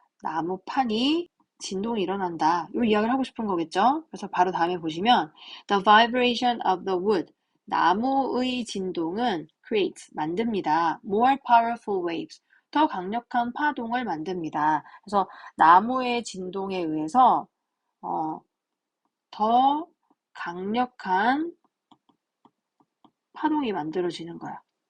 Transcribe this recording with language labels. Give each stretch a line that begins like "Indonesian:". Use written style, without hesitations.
Korean: 나무판이 진동이 일어난다. 이 이야기를 하고 싶은 거겠죠? 그래서 바로 다음에 보시면
English: The vibration of the wood.
Korean: 나무의 진동은 creates, 만듭니다.
English: More powerful waves.
Korean: 더 강력한 파동을 만듭니다. 그래서 나무의 진동에 의해서 더 강력한 파동이 만들어지는 거야.